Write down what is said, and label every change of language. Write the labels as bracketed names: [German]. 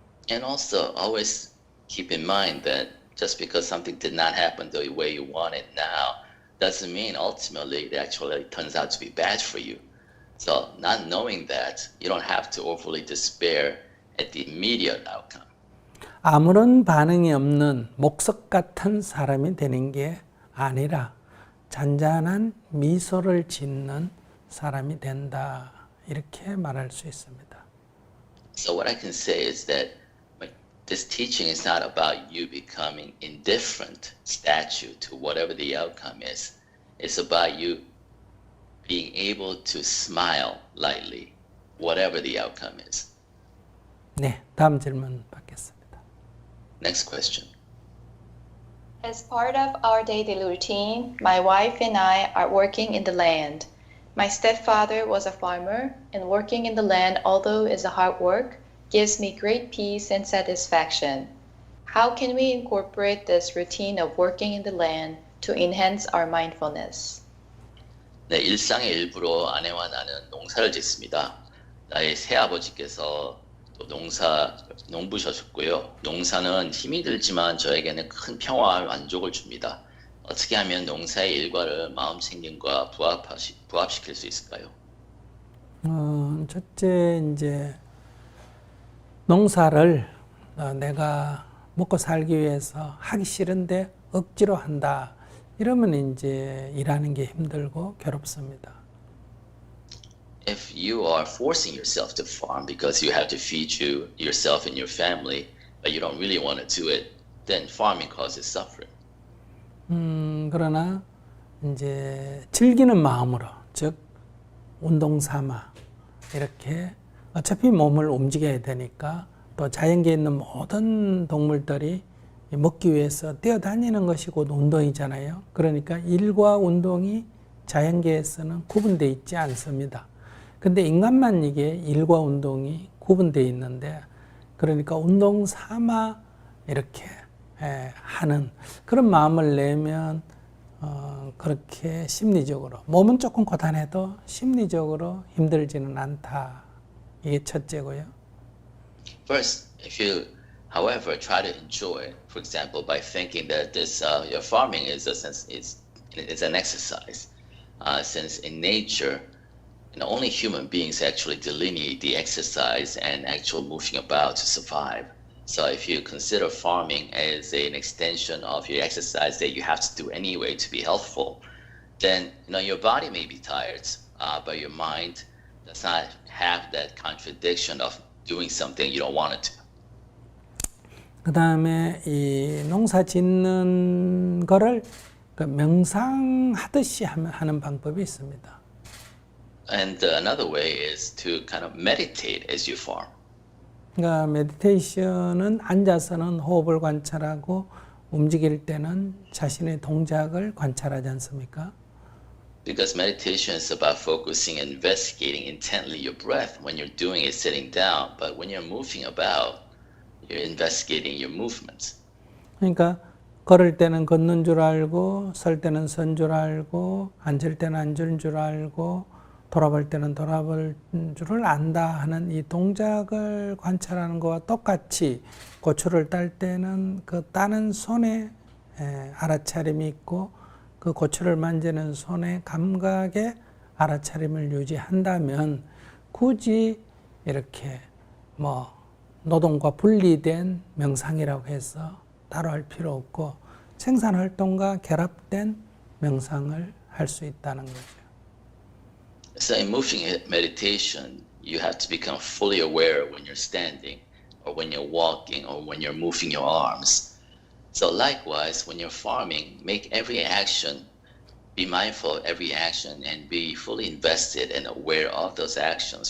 [English] And also always keep in mind that just because something did not happen the way you want it now doesn't mean ultimately it actually turns out to be bad for you. So not knowing that, you don't have to overly despair at the immediate outcome. [Korean] 아무런 반응이 없는 목석 같은 사람이 되는 게 아니라 잔잔한 미소를 짓는 사람이 된다. 이렇게 말할 수 있습니다. [English] So what I can say is that this teaching is not about you becoming indifferent statue to whatever the outcome is. It's about you being able to smile lightly, whatever the outcome is. [Korean] 네, 다음 질문 받겠습니다. [English] Next question. As part of our daily routine, my wife and I are working in the land. My stepfather was a farmer, and working in the land, although it's a hard work, gives me great peace and satisfaction. How can we incorporate this routine of working in the land to enhance our mindfulness? [Korean] 네, 일상의 일부로 아내와 나는 농사를 짓습니다. 나의 새아버지께서 또 농부셨고요. 농사는 힘이 들지만 저에게는 큰 평화와 만족을 줍니다. 어떻게 하면 농사의 일과를 마음 챙김과 부합시킬 수 있을까요? 첫째 이제 농사를 내가 먹고 살기 위해서 하기 싫은데 억지로 한다. 이러면 이제 일하는 게 힘들고 괴롭습니다. [English] If you are forcing yourself to farm because you have to feed yourself and your family, but you don't really want to do it, then farming causes suffering. [Korean] 그러나 이제 즐기는 마음으로, 즉 운동 삼아 이렇게 어차피 몸을 움직여야 되니까 또 자연계에 있는 모든 동물들이 먹기 위해서 뛰어다니는 것이 곧 운동이잖아요. 그러니까 일과 운동이 자연계에서는 구분되어 있지 않습니다. 근데 인간만 이게 일과 운동이 구분되어 있는데, 그러니까 운동 삼아 이렇게 하는 그런 마음을 내면 그렇게 심리적으로 몸은 조금 고단해도 심리적으로 힘들지는 않다. 이게 첫째고요. [English] First, if you, however, try to enjoy, for example, by thinking that this your farming is an exercise, since in nature, only human beings actually delineate the exercise and actual moving about to survive. So if you consider farming as an extension of your exercise that you have to do anyway to be healthful, then your body may be tired, but your mind does not have that contradiction of doing something you don't want it to. [Korean] 그 다음에 이 농사 짓는 거를 명상하듯이 하는 방법이 있습니다. [English] And another way is to kind of meditate as you farm. [Korean] 그러니까 메디테이션은 앉아서는 호흡을 관찰하고 움직일 때는 자신의 동작을 관찰하지 않습니까? [English] Because meditation is about focusing and investigating intently your breath when you're doing it sitting down, but when you're moving about, you're investigating your movements. [Korean] 그러니까 걸을 때는 걷는 줄 알고, 설 때는 선 줄 알고, 앉을 때는 앉은 줄 알고, 돌아볼 때는 돌아볼 줄을 안다 하는 이 동작을 관찰하는 것과 똑같이 고추를 딸 때는 그 따는 손에 알아차림이 있고 그 고추를 만지는 손의 감각에 알아차림을 유지한다면 굳이 이렇게 노동과 분리된 명상이라고 해서 따로 할 필요 없고 생산 활동과 결합된 명상을 할 수 있다는 거죠. [English] So in moving meditation, you have to become fully aware when you're standing, or when you're walking, or when you're moving your arms. So likewise, when you're farming, make every action, be mindful of every action, and be fully invested and aware of those actions.